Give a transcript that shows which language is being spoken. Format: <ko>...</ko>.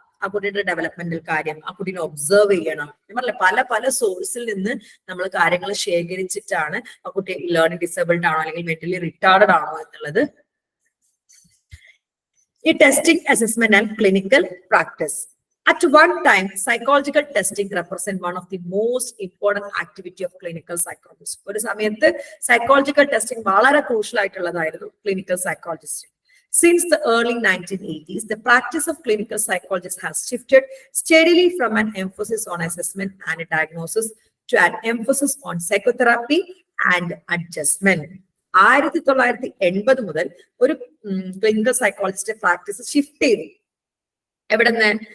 <ml>ആ കുട്ടിയുടെ ഡെവലപ്മെന്റൽ കാര്യം ആ കുട്ടീനെ ഒബ്സർവ് ചെയ്യണം. ഞാൻ പറഞ്ഞില്ല, പല സോഴ്സിൽ നിന്ന് നമ്മൾ കാര്യങ്ങൾ ശേഖരിച്ചിട്ടാണ് ആ കുട്ടി ലേണിംഗ് ഡിസേബിൾഡ് ആണോ അല്ലെങ്കിൽ മെന്റലി റിട്ടാർഡഡ് ആണോ എന്നുള്ളത്.</ml> <en>ഈ testing, assessment and clinical practice. At one time, psychological testing represent one of the most important activity of clinical psychology.</en> <ml>ഒരു സമയത്ത് സൈക്കോളജിക്കൽ ടെസ്റ്റിംഗ് വളരെ crucial ആയിട്ടുള്ളതായിരുന്നു clinical psychologist.</ml> <en>Since the early 1980s, the practice of clinical psychology has shifted steadily from an emphasis on assessment and diagnosis to an emphasis on psychotherapy and adjustment.</en> <ml>1980 മുതൽ ഒരു clinical psychologist practice shift ചെയ്തു. എവിടെ നിന്ന്?</ml>